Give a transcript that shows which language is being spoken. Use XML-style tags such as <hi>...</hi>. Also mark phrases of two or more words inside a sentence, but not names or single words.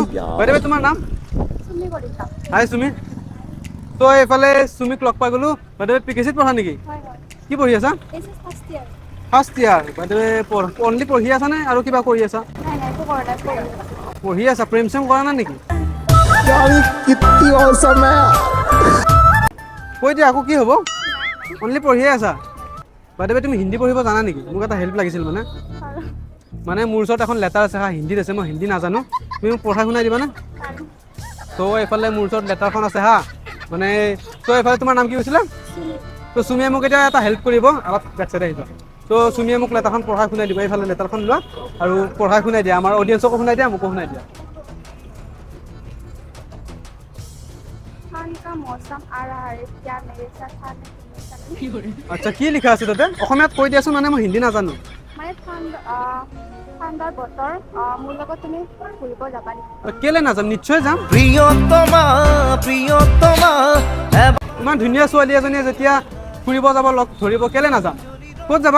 <as>বাইদেউ তোমাৰ নাম? চুমি কলিতা। হাই চুমি। ত' এইফালে চুমিক লগ পাই গ'লোঁ। বাইদেউ পিকেচিত পঢ়া নেকি? হয় হয়। কি পঢ়ি আছা?</as> <en>first year. first year.</en> <as>বাইদেউ অনলি পঢ়ি আছা নে আৰু কিবা কৰি আছা? নাই নাই একো কৰা নাই, পঢ়ি আছা, প্ৰেম চেম কৰা নাই নেকি?</as> <hi>कितनी औसम है यार।</hi> <as>কৈ দিয়া আকৌ কি হ'ব? অনলি পঢ়িয়ে আছা? বাইদেউ তুমি হিন্দী পঢ়িব জানা নেকি? মোক এটা হেল্প লাগিছিল মানে মোৰ ওচৰত এখন লেটাৰ আছে হা, হিন্দীত আছে, মই হিন্দী নাজানো, তুমি মোক পঢ়াই শুনাই দিবানে? ত' এইফালে মোৰ ওচৰত লেটাৰখন আছে হা, মানে ত' এইফালে তোমাৰ নাম কি কৈছিলা? ত' চুমিয়ে মোক এতিয়া এটা হেল্প কৰিব, অলপ বেক চাইডে আহিবা। ত' চুমিয়ে মোক লেটাৰখন পঢ়াই শুনাই দিব। এইফালে লেটাৰখন লোৱা আৰু পঢ়াই শুনাই দিয়া, আমাৰ অডিয়েঞ্চকো শুনাই দিয়া, মোকো শুনাই দিয়া।</as> <hi>सावन का मौसम आ रहा है क्या मेरे साथ आने की</hi> <as>আচ্ছা কি লিখা আছে তাতে অসমীয়াত কৈ দিয়াচোন মানে মই হিন্দী নাজানো মানে ঠাণ্ডাৰ বতৰ মোৰ লগত তুমি ফুৰিব যাবা নেকি কেলে নাযাম নিশ্চয় যাম প্ৰিয়তমা প্ৰিয়তমা ইমান ধুনীয়া ছোৱালী এজনীয়ে যেতিয়া ফুৰিব যাব লগ ধৰিব কেলে নাযাম ক'ত যাবা</as>